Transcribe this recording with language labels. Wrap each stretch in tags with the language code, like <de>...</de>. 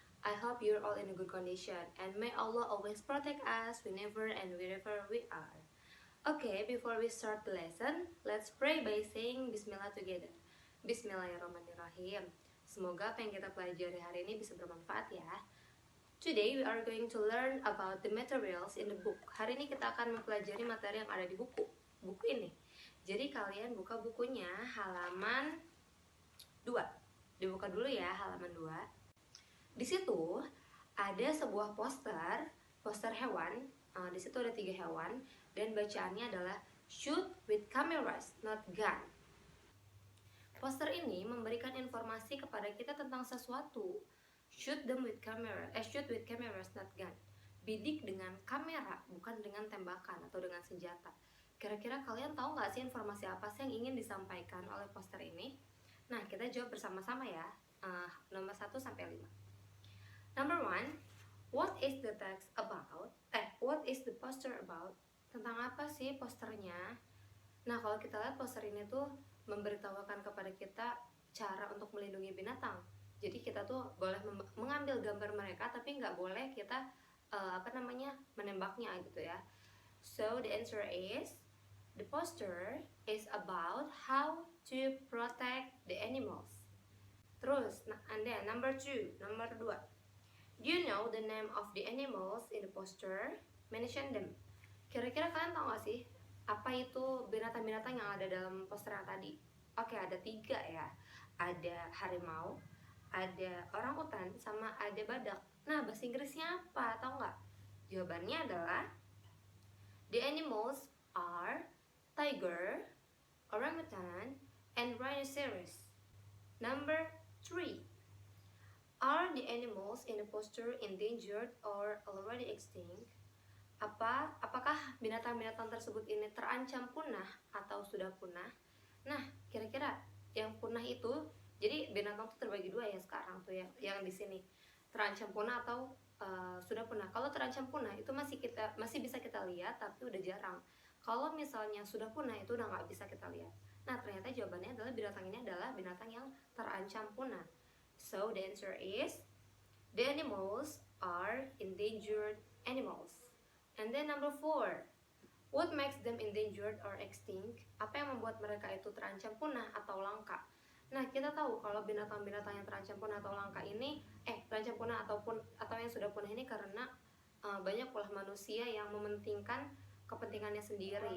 <en>I hope you're all in a good condition and may Allah always protect us whenever and wherever we are. Okay, before we start the lesson, let's pray by saying Bismillah together.</en> <ar>Bismillahirrahmanirrahim.</ar> <id>Semoga apa yang kita pelajari hari ini bisa bermanfaat ya.</id> <en>Today we are going to learn about the materials in the book.</en> <id>Hari ini kita akan mempelajari materi yang ada di buku ini. Jadi kalian buka bukunya halaman 2. Dibuka dulu ya halaman 2. Di situ ada sebuah poster hewan. Di situ ada 3 hewan dan bacaannya adalah</id> <en>shoot with cameras, not gun.</en> <id>Poster ini memberikan informasi kepada kita tentang sesuatu.</id> <en>Shoot with cameras, not gun.</en> <id>Bidik dengan kamera, bukan dengan tembakan atau dengan senjata. Kira-kira kalian tahu nggak sih informasi apa sih yang ingin disampaikan oleh poster ini? Nah, kita jawab bersama-sama ya. Nomor 1 sampai 5.</id> <en>Number 1, what is the text about? What is the poster about?</en> <id>Tentang apa sih posternya? Nah, kalau kita lihat poster ini tuh memberitahukan kepada kita cara untuk melindungi binatang. Jadi kita tuh boleh mengambil gambar mereka, tapi nggak boleh kita menembaknya gitu ya.</id> <en>So the answer is the poster is about how to protect the animals.</en> <id>Terus,</id> <en>and then</en> <id>nomor 2.</id> <en>Do you know the name of the animals in the poster? Mention them.</en> <id>Kira-kira kalian tahu nggak sih apa itu binatang-binatang yang ada dalam poster yang tadi? Oke, ada 3 ya. Ada harimau, ada orangutan, sama ada badak. Nah, bahasa Inggrisnya apa? Tahu nggak? Jawabannya adalah</id> <en>the animals are tiger, orangutan, and rhinoceros. Number 3. Are the animals in the poster endangered or already extinct?</en> <id>Apakah binatang-binatang tersebut ini terancam punah atau sudah punah? Nah, kira-kira yang punah itu, jadi binatang itu terbagi 2 ya sekarang tuh ya, yang di sini terancam punah atau sudah punah. Kalau terancam punah itu masih bisa kita lihat, tapi udah jarang. Kalau misalnya sudah punah itu udah nggak bisa kita lihat. Nah, ternyata jawabannya adalah binatang ini adalah binatang yang terancam punah.</id> <en>So the answer is the animals are endangered animals. And then number 4, what makes them endangered or extinct?</en> <id>Apa yang membuat mereka itu terancam punah atau langka? Nah, kita tahu kalau binatang-binatang yang terancam punah atau langka ini, terancam punah atau yang sudah punah ini karena banyak ulah manusia yang mementingkan kepentingannya sendiri.</id>